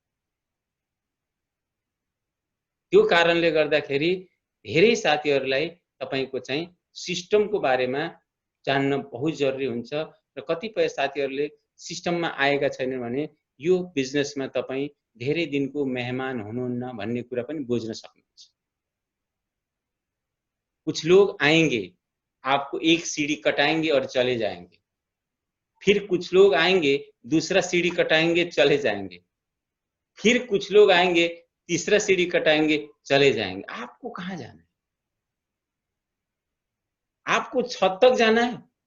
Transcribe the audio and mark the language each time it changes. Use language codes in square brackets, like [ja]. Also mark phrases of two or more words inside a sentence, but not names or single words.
[ne] त्यो कारणले गर्दाखेरि धेरै साथीहरूलाई तपाईको चाहिँ सिस्टमको बारेमा जान्न [hi] बहुत जरुरी [ne] हुन्छ र कतिपय साथीहरूले सिस्टममा आएका छैनन् भने यो बिजनेसमा तपाई धेरै दिनको मेहमान हुनुहुन्न भन्ने कुरा पनि बुझ्न सक्नुहुन्छ। [hi] कुछ लोग आएंगे, आपको एक सीढ़ी कटाएंगे और चले जाएंगे। फिर कुछ लोग आएंगे, दूसरा सीढ़ी कटाएंगे, चले जाएंगे। फिर कुछ लोग आएंगे, तीसरा सीढ़ी कटाएंगे, चले जाएंगे। आपको कहाँ जाना है? आपको छत तक जाना है?